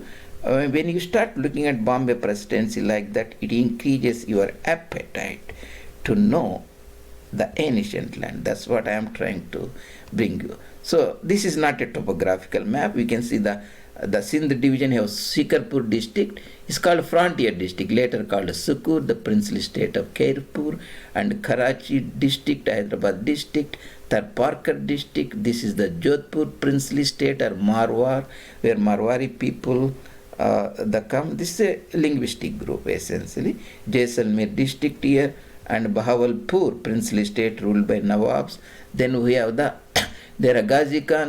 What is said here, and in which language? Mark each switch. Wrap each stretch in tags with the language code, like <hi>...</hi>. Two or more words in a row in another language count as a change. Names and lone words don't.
<en>When you start looking at Bombay Presidency like that, it increases your appetite to know the ancient land. That's what I am trying to bring you. So this is not a topographical map. We can see the Sindh division has Shikarpur district. It's called Frontier district, later called Sukur, the princely state of Khairpur, and Karachi district, Hyderabad district, Tarparkar district. This is the Jodhpur princely state, or Marwar, where Marwari people come. This is a linguistic group essentially. Jaisalmer district here, and Bahawalpur princely state ruled by Nawabs. Then we have the Ghazi Khan.</en>